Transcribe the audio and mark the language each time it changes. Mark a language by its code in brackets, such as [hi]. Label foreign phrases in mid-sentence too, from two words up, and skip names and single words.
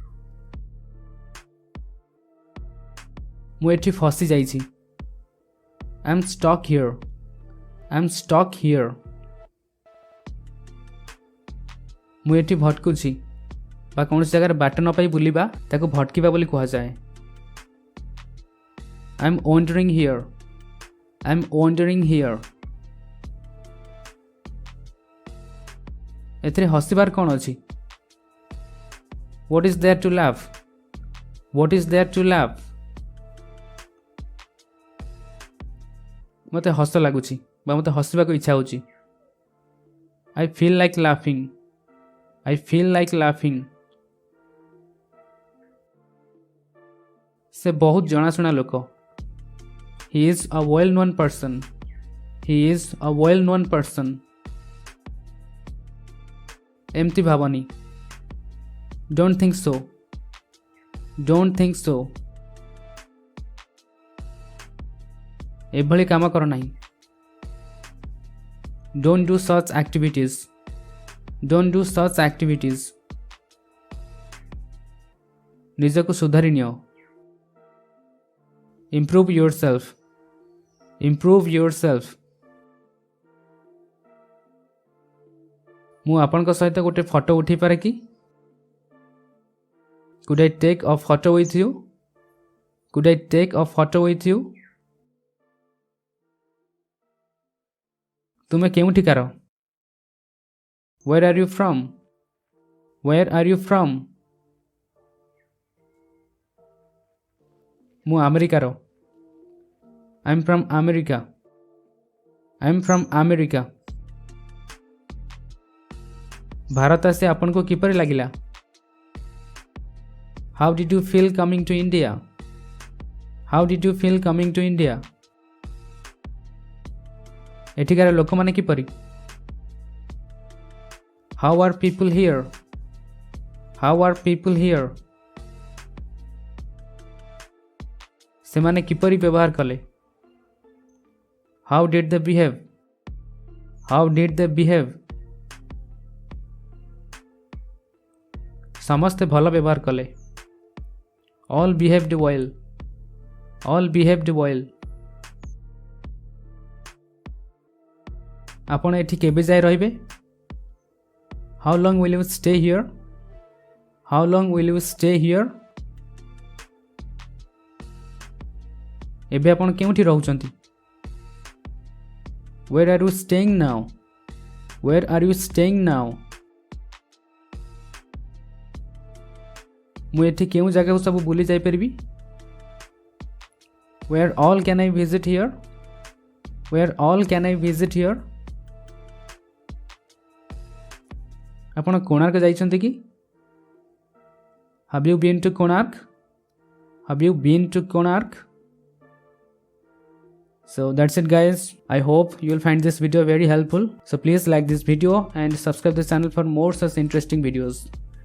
[or] ମୁଁ ଏଠି ଫସି ଯାଇଛି। [en] I'm stuck here. I'm stuck here. [or] ମୁଁ ଏଠି ଭଟକୁଛି ବା କୌଣସି ଜାଗାରେ ବାଟ ନ ପାଇ ବୁଲିବା ତାକୁ ଭଟକିବା ବୋଲି କୁହାଯାଏ। [en] I'm wandering here. I'm wandering here. [or] ଏଥିରେ ହସିବାର କ'ଣ ଅଛି? [en] What is there to laugh? What is there to laugh? [or] ମୋତେ ହସ ଲାଗୁଛି ବା ମୋତେ ହସିବାକୁ ଇଚ୍ଛା ହେଉଛି। [en] I feel like laughing. I feel like laughing. [or] ସେ ବହୁତ ଜଣାଶୁଣା ଲୋକ। [en] He is a well-known person. He is a well-known person. [or] ଏମିତି ଭାବନି। [en] Don't think so. Don't think so. [or] ଏଭଳି କାମ କର ନାହିଁ। [en] Don't do such activities. Don't do such activities. [or] ନିଜକୁ ସୁଧାରି ନିଅ। [en] Improve yourself. Improve yourself. [or] ମୁଁ ଆପଣଙ୍କ ସହିତ ଗୋଟେ ଫଟୋ ଉଠେଇ ପାରେ କି? [en] Could I take a photo with you? Could I take a photo with you? [or] ତୁମେ କେଉଁଠିକାର? [en] Where are you from? Where are you from? [or] ମୁଁ ଆମେରିକାର। [en] I'm from America. I'm from America. [or] ଭାରତ ଆସି ଆପଣଙ୍କୁ କିପରି ଲାଗିଲା? [en] How did you feel coming to India? How did you feel coming to India? [or] ଏଠିକାର ଲୋକମାନେ କିପରି? [en] How are people here? How are people here? [or] ସେମାନେ କିପରି ବ୍ୟବହାର କଲେ? [en] How did they behave? How did they behave? [or] ସମସ୍ତେ ଭଲ ବ୍ୟବହାର କଲେ। [en] All behaved well. All behaved well. [or] ଆପଣ ଏଠି କେବେ ଯାଏ ରହିବେ? [en] How long will you stay here? How long will you stay here? [or] ଏବେ ଆପଣ କେଉଁଠି ରହୁଛନ୍ତି? [en] Where are you staying now? Where are you staying now? [or] ମୁଁ ଏଠି କେଉଁ ଜାଗାକୁ ସବୁ ବୁଲି ଯାଇପାରିବି? [en] Where all can I visit here? Where all can I visit here? [or] ଆପଣ କୋଣାର୍କ ଯାଇଛନ୍ତି କି? [en] Have you been to Konark? Have you been to Konark? So that's it guys. I hope you will find this video very helpful. So please like this video and subscribe the channel for more such interesting videos.